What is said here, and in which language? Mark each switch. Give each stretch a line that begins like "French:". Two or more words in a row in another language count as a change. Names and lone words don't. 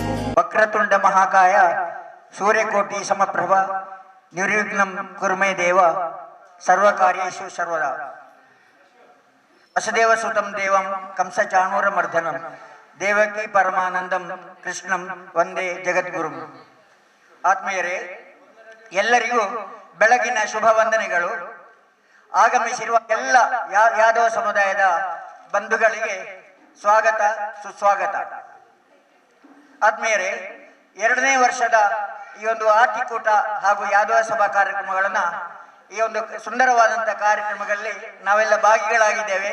Sanskrit: ವಕ್ರತುಂಡ ಮಹಾಕಾಯ ಸೂರ್ಯಕೋಟಿ ಸಮಪ್ರಭ ನಿರ್ವಿಘ್ನಂ ಕುರ್ಮೇ ದೇವ ಸರ್ವಕಾರ್ಯೇಷು ಸರ್ವದಾ. ವಸುದೇವ ಸುತಂ ದೇವಂ ಕಂಸಚಾಣೂರಮರ್ದನಂ ದೇವಕಿ ಪರಮಾನಂದಂ ಕೃಷ್ಣಂ ವಂದೇ ಜಗದ್ಗುರುಂ.
Kannada: ಆತ್ಮೀಯರೇ, ಎಲ್ಲರಿಗೂ ಬೆಳಗಿನ ಶುಭ ವಂದನೆಗಳು. ಆಗಮಿಸಿರುವ ಎಲ್ಲ ಯಾದವ ಸಮುದಾಯದ ಬಂಧುಗಳಿಗೆ ಸ್ವಾಗತ ಸುಸ್ವಾಗತ. ಆತ್ಮೀಯರೇ, 2ನೇ ವರ್ಷದ ಈ ಒಂದು ಆಟಿಕೂಟ ಹಾಗೂ ಯಾದವ ಸಭಾ ಕಾರ್ಯಕ್ರಮಗಳನ್ನು ಈ ಒಂದು ಸುಂದರವಾದಂಥ ಕಾರ್ಯಕ್ರಮಗಳಲ್ಲಿ ನಾವೆಲ್ಲ ಭಾಗಿಗಳಾಗಿದ್ದೇವೆ.